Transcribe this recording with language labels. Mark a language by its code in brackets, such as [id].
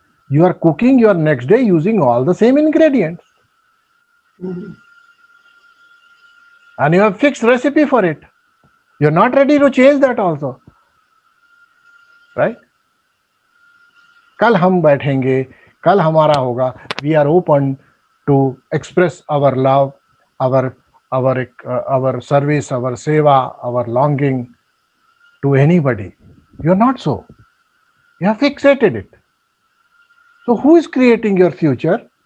[en] You are cooking your next day using all the same ingredients. And you have fixed recipe for it. You're not ready to change that also. [hi] Right? कल हम बैठेंगे कल हमारा होगा, [en] We are open to express our love, our service, our seva, our longing to anybody. You're not so. You have fixated it. So who is creating your future?